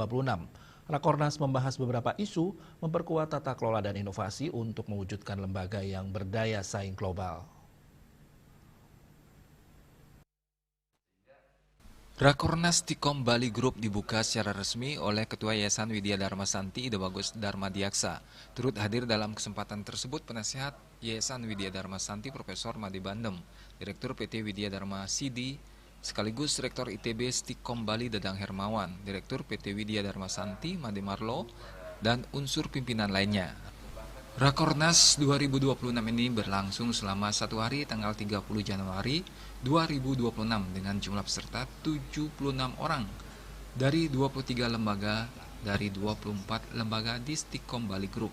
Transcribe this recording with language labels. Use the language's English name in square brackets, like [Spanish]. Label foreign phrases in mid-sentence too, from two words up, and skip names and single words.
[Indonesian] Rakornas membahas beberapa isu memperkuat tata kelola dan inovasi untuk mewujudkan lembaga yang berdaya saing global. Rakornas Stikom Bali Group dibuka secara resmi oleh Ketua Yayasan Widya Dharma Santi Ide Bagus Dharma Diaksa. Turut hadir dalam kesempatan tersebut penasihat Yayasan Widya Dharma Santi Profesor Made Bandem, Direktur PT Widya Dharma Sidi, sekaligus Rektor ITB Stikom Bali Dadang Hermawan, Direktur PT Widya Dharma Santi Made Marlo, dan unsur pimpinan lainnya. Rakornas 2026 ini berlangsung selama 1 hari tanggal 30 Januari 2026 dengan jumlah peserta 76 orang dari 23 lembaga dari 24 lembaga di Stikom Bali Group.